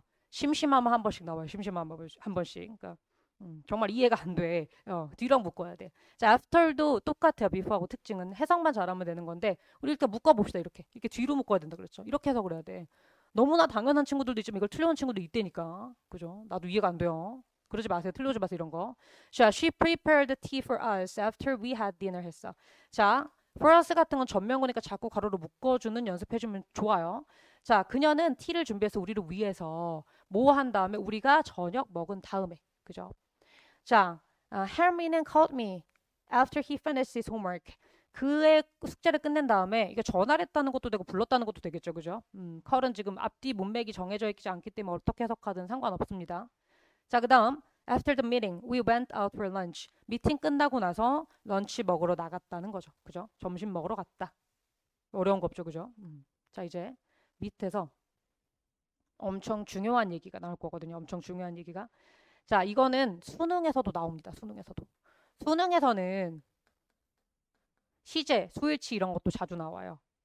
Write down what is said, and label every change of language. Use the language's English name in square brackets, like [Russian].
[Korean] 심심하면 한 번씩 나와요. 심심하면 한 번씩. 그러니까 정말 이해가 안 돼. 뒤랑 묶어야 돼. 자, after도 똑같아요. before하고 특징은 해석만 잘하면 되는 건데 우리 일단 묶어봅시다. 이렇게 뒤로 묶어야 된다 그랬죠. 이렇게 해석을 해야 돼. 너무나 당연한 친구들도 있지만 이걸 틀려온 친구도 있다니까. 그죠? 나도 이해가 안 돼요. 그러지 마세요. 틀려오지 마세요. 이런 거. [English] 자, she prepared tea for us after we had dinner [Korean] 했어. 자, for us 같은 건 전면구니까 자꾸 가로로 묶어주는 연습해주면 좋아요. 자, 그녀는 티를 준비해서 우리를 위해서 뭐 한 다음에 우리가 저녁 먹은 다음에. 그죠? [English] 자, Hermie는 called me after he finished his homework. [Korean] 그의 숙제를 끝낸 다음에 이게 전화를 했다는 것도 되고 불렀다는 것도 되겠죠, 그죠? call은 지금 앞뒤 문맥이 정해져 있지 않기 때문에 어떻게 해석하든 상관없습니다. 자, 그다음 [English] after the meeting, we went out for lunch. [Korean] 미팅 끝나고 나서 런치 먹으러 나갔다는 거죠, 그죠? 점심 먹으러 갔다. 어려운 거 없죠, 그죠? 자, 이제 밑에서 엄청 중요한 얘기가 나올 거거든요. 엄청 중요한 얘기가. 자, 이거는 수능에서도 나옵니다. 수능에서도. 수능에서는 시제, 수일치 이런 것도 자주 나와요.